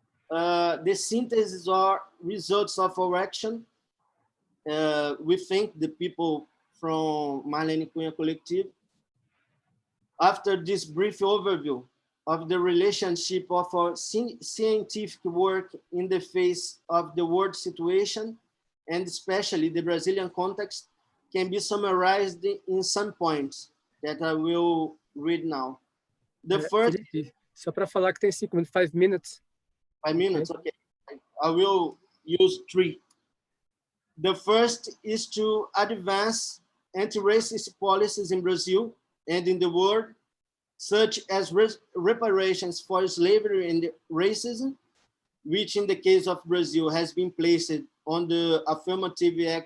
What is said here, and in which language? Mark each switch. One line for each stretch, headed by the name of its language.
English: The synthesis or results of our action, we think the people from Marlene Cunha Collective, after this brief overview of the relationship of our scientific work in the face of the world situation, and especially the Brazilian context, can be summarized in some points that I will read now. The first...
Portuguese: Filipe, só para falar que tem 5 minutos,
English: 5 minutes. 5 minutes, okay. I will use 3. The first is to advance anti-racist policies in Brazil and in the world, such as reparations for slavery and racism, which in the case of Brazil has been placed on the affirmative